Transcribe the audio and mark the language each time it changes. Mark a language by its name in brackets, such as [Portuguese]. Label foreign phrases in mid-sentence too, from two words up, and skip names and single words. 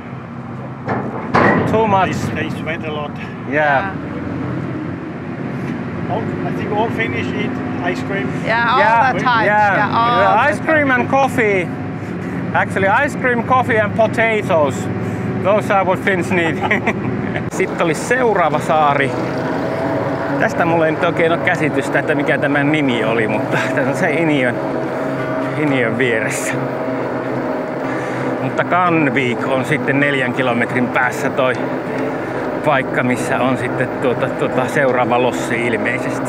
[English] Too much. They sweat a lot. Yeah. I think all Finnish eat ice cream. Yeah, all the time. Yeah. All Ice cream and coffee. Actually, ice cream, coffee and potatoes. Those are what Finns need. [Finnish] Sitten oli seuraava saari. Tästä mulla ei nyt oikein ole käsitystä, että mikä tämän nimi oli, mutta tässä on se Iniön vieressä. Mutta Kanvik on sitten 4 kilometrin päässä toi paikka, missä on sitten seuraava lossi ilmeisesti.